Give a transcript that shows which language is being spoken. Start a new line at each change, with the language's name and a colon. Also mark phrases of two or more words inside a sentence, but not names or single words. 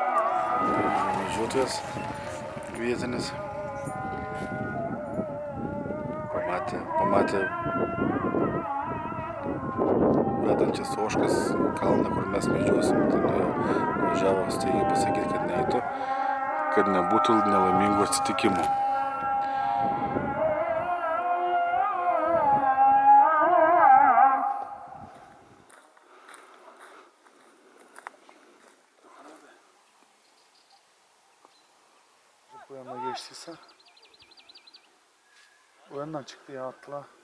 Lithuanian: Medžiotojas vietinis pamatė vedančias ožkas kalną, kur mes medžiosim. Tai nuvažiavo staigiai pasakyti, kad neeitų, kad nebūtų nelaimingų atsitikimų.
Turkish: Bu yana geçtiyse o yandan çıktı ya atla.